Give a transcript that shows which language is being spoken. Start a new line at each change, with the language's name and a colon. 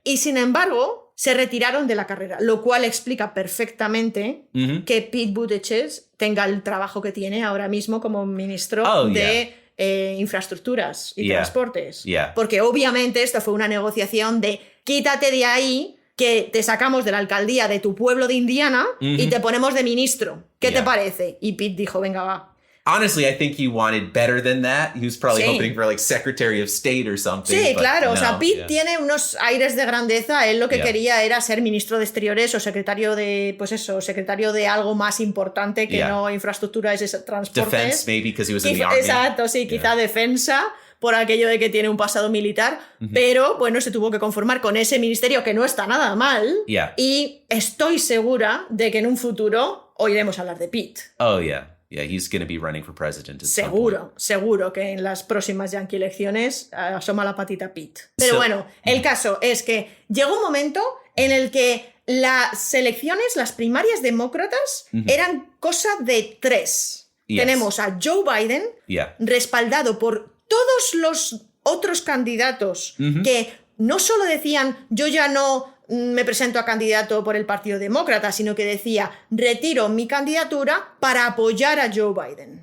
Spanish: Y sin embargo, se retiraron de la carrera, lo cual explica perfectamente que Pete Buttigieg tenga el trabajo que tiene ahora mismo como ministro de infraestructuras y transportes.
English: Yeah.
Spanish: Porque obviamente esto fue una negociación de quítate de ahí, que te sacamos de la alcaldía de tu pueblo de Indiana y te ponemos de ministro. ¿Qué te parece? Y Pete dijo, venga, va.
English: Honestly, I think he wanted better than that. He was probably hoping for like Secretary of State or something.
Spanish: Sí,
English: but
Spanish: claro. no, O sea, Pete tiene unos aires de grandeza. Él lo que quería era ser ministro de Exteriores o secretario de, pues eso, secretario de algo más importante que no infraestructuras y transportes.
English: Defense, maybe, because he was in the army.
Spanish: Exacto, sí, quizá defensa, por aquello de que tiene un pasado militar, pero bueno, se tuvo que conformar con ese ministerio que no está nada mal. Y estoy segura de que en un futuro oiremos hablar de Pete.
English: Oh, yeah. Yeah, he's going to be running for president at some point.
Spanish: Seguro que en las próximas Yankee elecciones asoma la patita Pete. Pero bueno, el caso es que llegó un momento en el que las elecciones, las primarias demócratas, eran cosa de tres. Tenemos a Joe Biden, respaldado por todos los otros candidatos que no solo decían yo ya no me presento a candidato por el Partido Demócrata, sino que decía retiro mi candidatura para apoyar a Joe Biden.